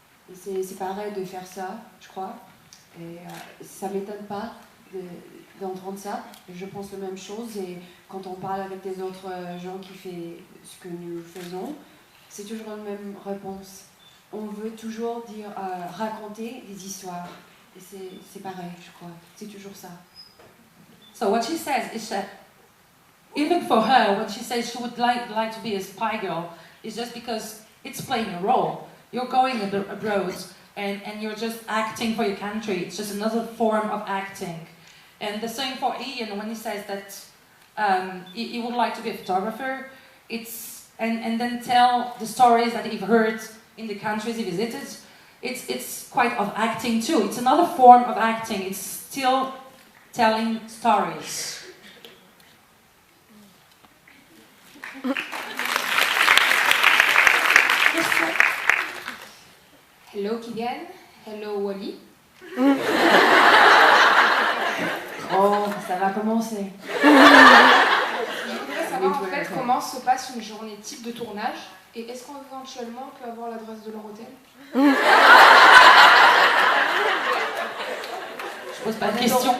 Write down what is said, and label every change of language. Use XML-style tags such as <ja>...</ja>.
<fr>Et c'est pareil de faire ça, je crois. Et ça ne m'étonne pas d'entendre ça. Je pense la même chose. Et quand on parle avec des autres gens qui font ce que nous faisons, c'est toujours la même réponse. On veut toujours raconter des histoires. Et c'est pareil, je crois. C'est toujours ça.</fr> <en>So what she says is that even for her, what she says she would like to be a spy girl is just because it's playing a role. You're going abroad and you're just acting for your country. It's just another form of acting. And the same for Ian when he says that he would like to be a photographer. And then tell the stories that he heard in the countries he visited. It's quite of acting too. It's another form of acting. It's still telling stories. Hello Kylian, hello Wally.</en> <fr>Oh, ça va commencer. Je voudrais savoir en fait comment se passe une journée type de tournage et est-ce qu'éventuellement on peut avoir l'adresse de leur hôtel? Je pose pas de question.</fr>